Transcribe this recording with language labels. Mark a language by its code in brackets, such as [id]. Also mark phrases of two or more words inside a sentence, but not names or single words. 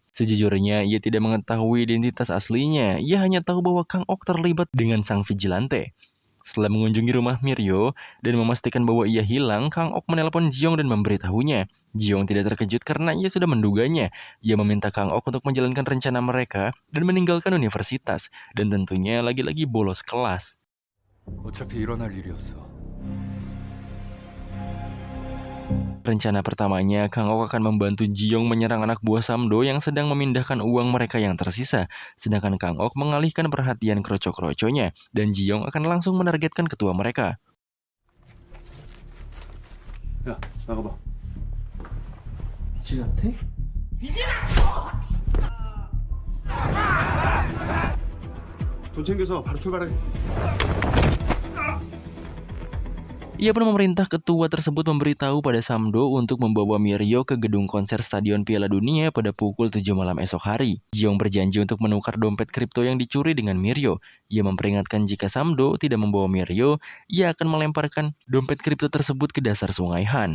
[id] Sejujurnya, ia tidak mengetahui identitas aslinya. Ia hanya tahu bahwa Kang Ok terlibat dengan sang vigilante. Setelah mengunjungi rumah Miryo dan memastikan bahwa ia hilang, Kang Ok menelpon Ji-yong dan memberitahunya. Ji-yong tidak terkejut karena ia sudah menduganya. Ia meminta Kang Ok untuk menjalankan rencana mereka dan meninggalkan universitas. Dan tentunya lagi-lagi bolos kelas. [ko] 어차피 일어날 일이었어. [id] Rencana pertamanya, Kang Ok akan membantu Ji-yong menyerang anak buah Samdo yang sedang memindahkan uang mereka yang tersisa. Sedangkan Kang Ok mengalihkan perhatian kroco-kroconya, dan Ji-yong akan langsung menargetkan ketua mereka. [ko] 야, 나가봐. vigilante? 돈 챙겨서 바로 출발해. [id] Ia pun memerintah ketua tersebut memberitahu pada Samdo untuk membawa Miryo ke gedung konser Stadion Piala Dunia pada pukul 7 malam esok hari. Ji-yong berjanji untuk menukar dompet kripto yang dicuri dengan Miryo. Ia memperingatkan jika Samdo tidak membawa Miryo, ia akan melemparkan dompet kripto tersebut ke dasar sungai Han.